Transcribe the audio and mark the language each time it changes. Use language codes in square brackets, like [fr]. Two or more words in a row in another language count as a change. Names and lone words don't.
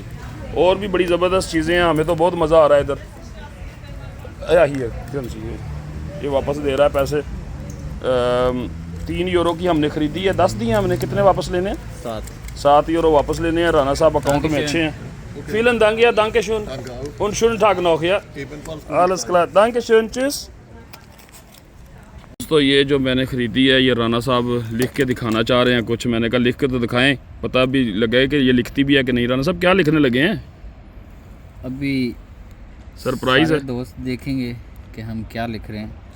[hi] और भी बड़ी ज़बरदस्त चीज़ें हैं, हमें तो बहुत मज़ा आ रहा है इधर। ही है ये वापस दे रहा है पैसे। 3 यूरो की हमने ख़रीदी है, 10 दिए हमने। कितने वापस लेने हैं? 7 यूरो वापस लेने हैं। राना साहब अकाउंट में अच्छे हैं। [de] Vielen Dank, ja, danke schön. Danke auch. Und schönen Tag noch, ja. Ebenfalls. Alles klar, danke schön, tschüss। [hi] दोस्तों ये जो मैंने ख़रीदी है ये राना साहब लिख के दिखाना चाह रहे हैं कुछ। मैंने कहा लिख के तो दिखाएं, पता भी लगे कि ये लिखती भी है कि नहीं। राना साहब क्या लिखने लगे हैं? अभी सरप्राइज़ है। सारे दोस्त देखेंगे कि हम क्या लिख रहे हैं।